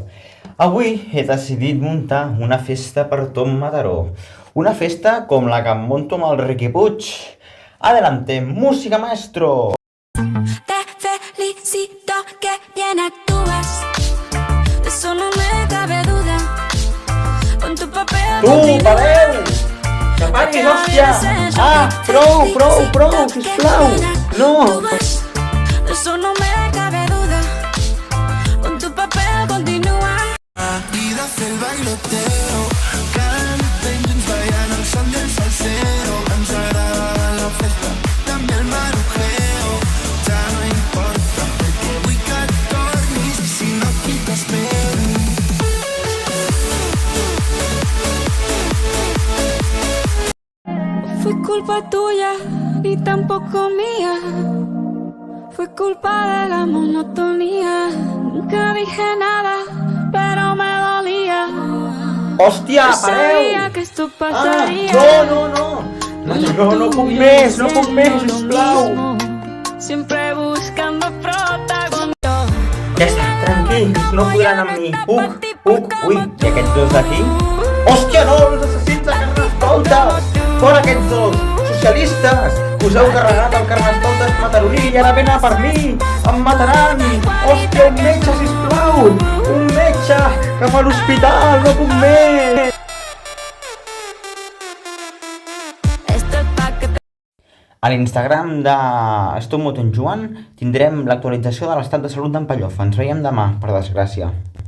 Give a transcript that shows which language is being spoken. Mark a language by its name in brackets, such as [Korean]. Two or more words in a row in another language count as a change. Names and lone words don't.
[Catalan] Avui he decidit muntar una festa per tot Mataró. Una festa com la que em monto amb el Riqui Puig. [Spanish] Adelante, música maestro! Te felicito que bien actúas, de eso no me cabe duda. Con tu papel Tu, [Catalan] Palau! Que paris, hòstia! Ah, prou, sisplau! No! [Spanish] De eso no me cabe duda. Con tu papel continúa. Y das el bailoteo, [Catalan] canta i ens ballant el son del salsero. Ens agrada la festa, també el marujeo. Ja no importa, perquè vull que et tornis, i si no aquí t'espero. [Spanish] Fue culpa tuya, ni tampoco mía. Fue culpa de la monotonía. Nunca dije nada, pero me dolía. [Catalan] Hòstia, [Spanish] Yo sabía [Catalan] pareu! [Spanish] que esto Ah, pasaría. [Catalan] no puc més, sisplau! [Spanish] Siempre buscando protagonismo. [Catalan] Ja està, tranquils, no podran amb mi. Ui, i aquests dos d'aquí? Hòstia, no, els assassins de Carnestoltes! Fora aquests dos, socialistes! Us heu carregat el Carnestoltes mataroní i ara venen per mi! Em mataran! Hòstia, un metge, sisplau! Un metge! Cap a l'hospital, no puc més! [Spanish] Esto es pa' que te... [Catalan] A l'Instagram de Stop Moto en Joan tindrem l'actualització de l'estat de salut d'en Pallofa. Ens veiem demà, per desgràcia.